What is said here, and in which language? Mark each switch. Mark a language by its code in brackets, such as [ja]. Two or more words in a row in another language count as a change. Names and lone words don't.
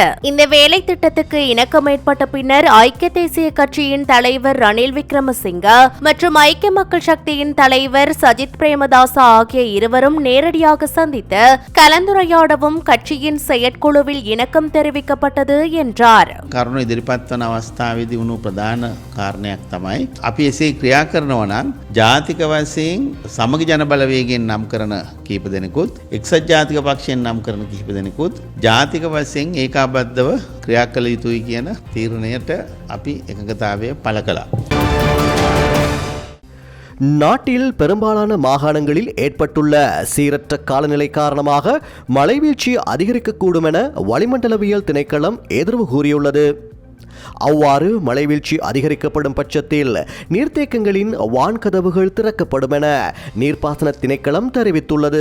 [ta] இந்த வேலை திட்டத்துக்கு இணக்கம் ஏற்பட்ட பின்னர் ஐக்கிய தேசிய கட்சியின் தலைவர் ரணில் விக்ரமசிங்க மற்றும் ஐக்கிய மக்கள் சக்தியின் தலைவர் சஜித் பிரேமதாசா ஆகிய இருவரும் நேரடியாக சந்தித்து கலந்துரையாடவும் கட்சியின் செயற்குழுவில் இணக்கம் தெரிவிக்கப்பட்டது என்றார். [si] කරුණු ඉදිරිපත් වන අවස්ථාවේදී වුණු ප්‍රධාන කාරණයක් තමයි අපි එසේ ක්‍රියා කරනවා නම් ජාතික වශයෙන් සමග ජන බලවේගයෙන් නම් කරන කීප දෙනෙකුත් එක්සත් ජාතික පක්ෂයෙන් නම් කරන කීප දෙනෙකුත් ජාතික වශයෙන් ඒකාබද්ධව ක්‍රියා කළ යුතුයි කියන තීරණයට අපි එකඟතාවය පළ කළා. [ta] நாட்டில் பெரும்பாலான மாகாணங்களில் ஏற்பட்டுள்ள சீரற்ற காலநிலை காரணமாக மழைவீழ்ச்சி அதிகரிக்கக்கூடும் என வளிமண்டலவியல் திணைக்களம் எதிர்வு கூறியுள்ளது. அவ்வாறு மழைவீழ்ச்சி அதிகரிக்கப்படும் பட்சத்தில் நீர்த்தேக்கங்களின் வான்கதவுகள் திறக்கப்படும் என நீர்ப்பாசன திணைக்களம் தெரிவித்துள்ளது.